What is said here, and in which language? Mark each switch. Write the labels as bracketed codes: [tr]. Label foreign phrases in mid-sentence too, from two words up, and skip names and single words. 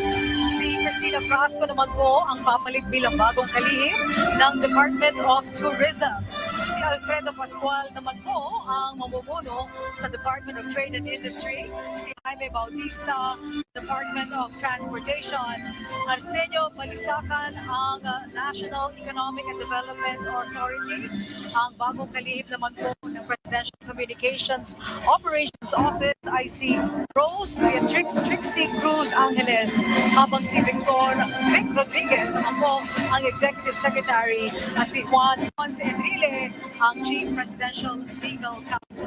[tl] Si Cristina Frasco naman po ang papalit bilang bagong kalihim ng Department of Tourism. Si Alfredo Pascual naman po ang mamumuno sa Department of Trade and Industry. Si Jaime Bautista sa Department of Transportation. Arsenio Balisacan ang National Economic and Development Authority. Ang bagong kalihim naman po ng Presidential Communications Operations Office ay si Rose Beatrix Trixie Cruz Angeles, habang si Vic Rodriguez naman po ang Executive Secretary at si Juan Ponce Enrile ang Chief Presidential Legal Counsel.